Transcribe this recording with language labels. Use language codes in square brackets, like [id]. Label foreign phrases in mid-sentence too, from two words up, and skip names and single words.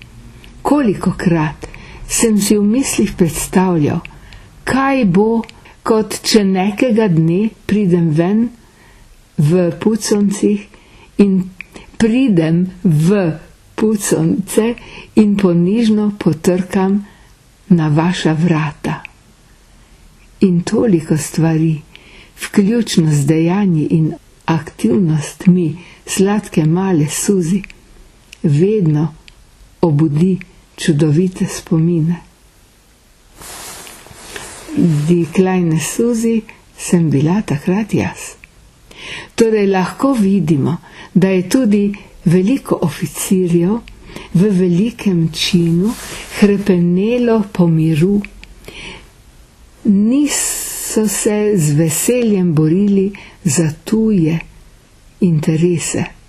[sl] Kolikokrat sem si v mislih predstavljal, kaj bo, kot če nekega dne pridem ven v Puconcih in pridem v Puconce in ponižno potrkam na vaša vrata. In toliko stvari, vključno z dejanji in aktivnostmi sladke male Suzi, vedno obudi čudovite spomine. [de] Die kleine Susi [sl] sem bila takrat jaz. Torej lahko vidimo, da je tudi veliko oficirjev v velikem činu hrepenelo po miru. Niso se z veseljem borili za tuje interese.